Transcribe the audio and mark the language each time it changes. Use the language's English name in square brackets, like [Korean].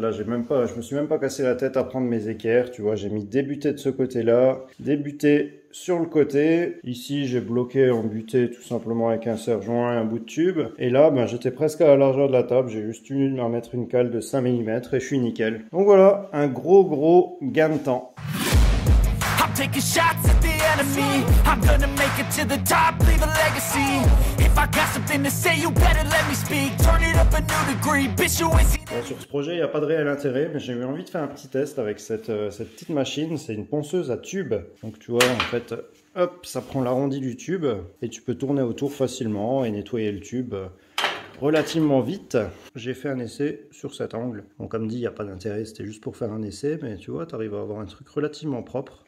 [French] Là, je me suis même pas cassé la tête à prendre mes équerres, tu vois, j'ai mis des butées de ce côté-là, des butées sur le côté. Ici, j'ai bloqué en butée tout simplement avec un serre-joint et un bout de tube. Et là, j'étais presque à la largeur de la table. J'ai juste eu à mettre une cale de 5 mm et je suis nickel. Donc voilà, un gros gain de temps. [English] Taking shots at the enemy. I'm gonna make it to the top, leave a legacy. If I got something to say, you better let me speak. Turn it up a new degree, bitch, you ain't seen... [French] Bon, sur ce projet, il n'y a pas de réel intérêt, mais j'ai eu envie de faire un petit test avec cette petite machine. C'est une ponceuse à tube. Donc tu vois, en fait, hop, ça prend l'arrondi du tube et tu peux tourner autour facilement et nettoyer le tube relativement vite. J'ai fait un essai sur cet angle. Bon, comme dit, il n'y a pas d'intérêt, c'était juste pour faire un essai, mais tu vois, tu arrives à avoir un truc relativement propre.